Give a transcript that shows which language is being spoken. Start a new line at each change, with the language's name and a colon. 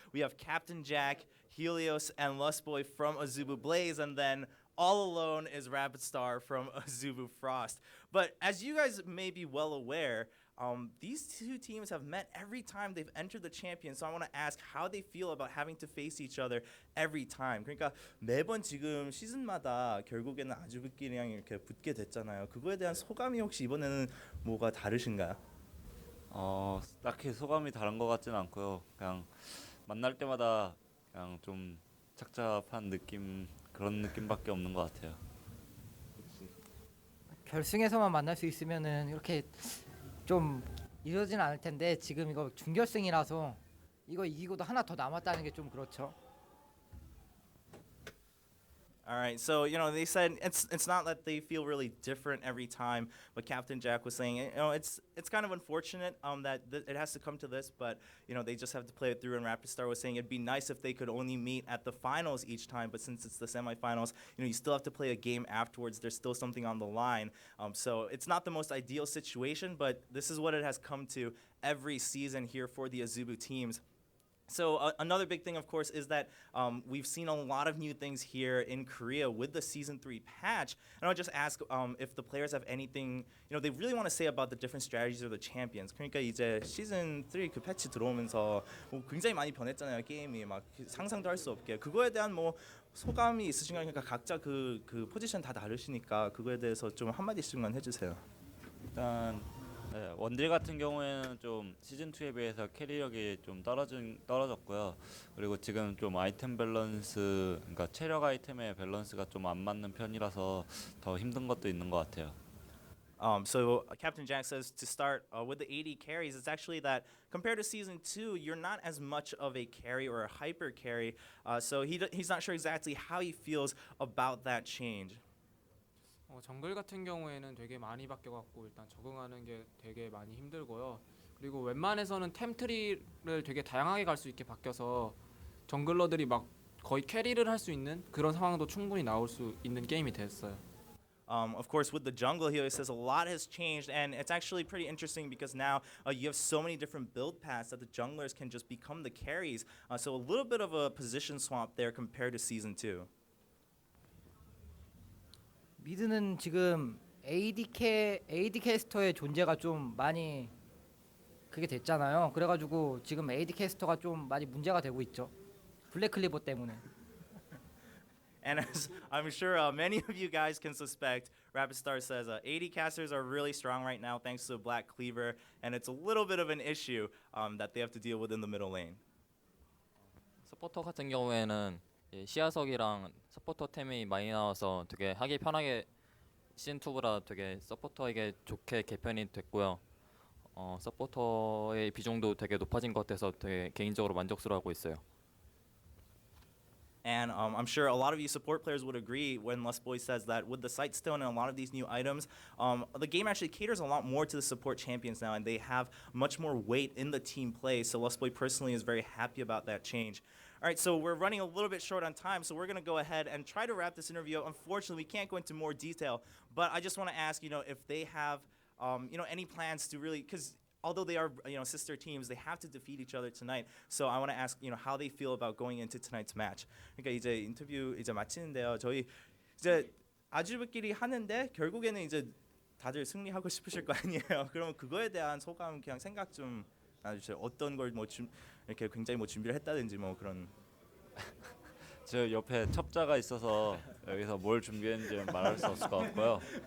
English: We have Captain Jack, Helios, and Lustboy from Azubu Blaze, and then all alone is Rapid Star from Azubu Frost. But as you guys may be well aware, these two teams have met every time they've entered the champion. So I want to ask how they feel about having to face each other every time.
Korean: 그러니까 매번 지금 시즌마다 결국에는 아주부끼리랑 이렇게 붙게 됐잖아요. 그거에 대한 소감이 혹시 이번에는 뭐가 다르신가요? 딱히 소감이 다른 것 같지는 않고요. 그냥 만날 때마다 그냥 좀 착잡한 느낌, 그런 느낌밖에 없는 것 같아요. 결승에서만 만날 수 있으면은 이렇게 좀 이러진 않을 텐데 지금 이거 준결승이라서 이거 이기고도 하나 더 남았다는 게 좀 그렇죠.
English: All right, so they said it's not that they feel really different every time, but Captain Jack was saying it's kind of unfortunate that it has to come to this, but they just have to play it through. And Rapid Star was saying it'd be nice if they could only meet at the finals each time, but since it's the semifinals, you still have to play a game afterwards. There's still something on the line, so it's not the most ideal situation, but this is what it has come to every season here for the Azubu teams. So another big thing, of course, is that we've seen a lot of new things here in Korea with the Season 3 patch. And I'll just ask if the players have anything, they really want to say about the different strategies of the champions.
Korean: 그러니까 이제 Season 3 그 패치 들어오면서 굉장히 많이 변했잖아요. 게임이 막 상상도 할 수 없게. 그거에 대한 소감이 있으신가요? 그러니까 각자 그 포지션 다 다르시니까 그거에 대해서 좀 한마디씩만 해주세요. 일단 원딜 같은 경우에는 좀 시즌 2에 비해서 캐리력이 좀 떨어졌고요. 그리고 지금 좀 아이템 밸런스, 그러니까 체력 아이템의 밸런스가 좀 안 맞는 편이라서 더 힘든 것도 있는 것 같아요.
English: So Captain Jack says to start with the AD carries, it's actually that compared to Season 2, you're not as much of a carry or a hyper carry. So he's not sure exactly how he feels about that change.
Korean: 정글 같은 경우에는 되게 많이 바뀌어갖고 일단 적응하는 게 되게 많이 힘들고요. 그리고 웬만해서는 템트리를 되게 다양하게 갈 수 있게 바뀌어서 정글러들이 막 거의 캐리를 할 수 있는 그런 상황도 충분히 나올 수 있는 게임이 됐어요.
English: Of course, with the jungle, he always says a lot has changed, and it's actually pretty interesting because now you have so many different build paths that the junglers can just become the carries. So a little bit of a position swap there compared to Season 2.
Korean: 미드는 지금 AD 캐스터의 존재가 좀 많이 그게 됐잖아요. 그래가지고 지금 AD 캐스터가 좀 많이 문제가 되고 있죠. 블랙 클리버 때문에.
English: And as I'm sure many of you guys can suspect, Rapid Star says AD casters are really strong right now thanks to Black Cleaver, and it's a little bit of an issue that they have to deal with in the middle lane.
Korean: 서포터 같은 경우에는 시야석이랑 서포터 템이 많이 나와서 되게 하기 편하게 시즌2보다 되게 서포터에게 좋게 개편이 됐고요. 서포터의 비중도 되게 높아진 것 같아서 되게 개인적으로 만족스러워하고 있어요.
English: And I'm sure a lot of you support players would agree when Lustboy says that with the Sightstone and a lot of these new items, the game actually caters a lot more to the support champions now, and they have much more weight in the team play. So Lustboy personally is very happy about that change. All right, so we're running a little bit short on time, so we're going to go ahead and try to wrap this interview up. Unfortunately, we can't go into more detail, but I just want to ask, if they have, any plans to really, because although they are, sister teams, they have to defeat each other tonight. So I want to ask, how they feel about going into tonight's match.
Korean: 그러니까 이제 인터뷰 이제 마치는데요. 저희 이제 아주부끼리 하는데 결국에는 이제 다들 승리하고 싶으실 거 아니에요. 그러면 그거에 대한 소감, 그냥 생각 좀 나눠주세요. 어떤 걸 이렇게 굉장히 준비를 했다든지 그런. 저 옆에 첩자가 있어서 여기서 뭘 준비했는지 말할 수 없을 것 같고요.